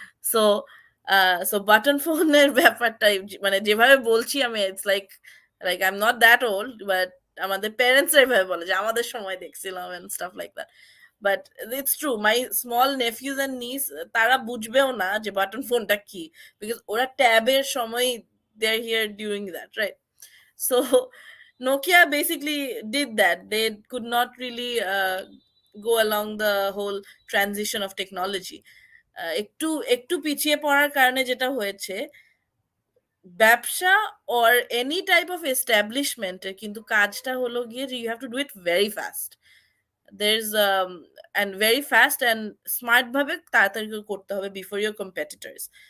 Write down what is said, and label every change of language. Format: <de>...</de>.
<bn>So so button ফোনের ব্যাপারটাই মানে যেভাবে বলছি আমি,</bn> <en>it's like I am not that old,</en> <bn>but আমাদের প্যারেন্টসরা এভাবে বলে যে আমাদের সময় দেখছিলাম</bn> <en>And stuff like that. But it's true, my small nephews and nieces</en> <bn>তারা বুঝবেও না যে বাটন ফোনটা কি,</bn> <en>Because ওরা ট্যাবের সময় they are here during that, right? So Nokia basically did that. They could not really go along the whole transition of technology.</en> <bn>একটু একটু পিছিয়ে পড়ার কারণে যেটা হয়েছে, ব্যবসা অর এনি টাইপ অফ এস্টাবলিশমেন্টের কিন্তু কাজটা হলো গিয়ে যে</bn> <en>You have to do it very fast. there's and very fast and smart</en> <bn>ভাবে তাড়াতাড়ি করে করতে হবে</bn> <en>Before your competitors.</en>